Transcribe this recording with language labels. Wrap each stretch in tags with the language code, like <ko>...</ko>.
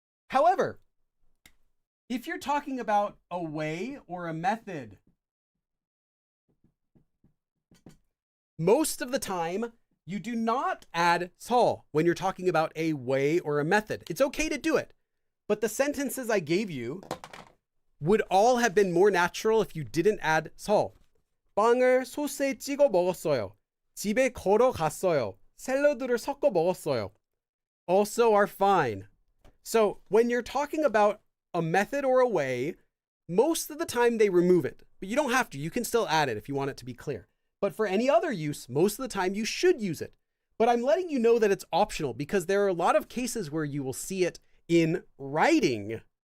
<en>However, if you're talking about a way or a method, most of the time, you do not add Seoul when you're talking about a way or a method. It's okay to do it, but the sentences I gave you would all have been more natural if you didn't add Seoul.</en> <ko>빵을 소스에 찍어 먹었어요. 집에 걸어갔어요. 샐러드를 섞어 먹었어요.</ko> <en>Also are fine. So when you're talking about a method or a way, most of the time they remove it, but you don't have to. You can still add it if you want it to be clear. But for any other use, most of the time you should use it. But I'm letting you know that it's optional because there are a lot of cases where you will see it in writing.</en>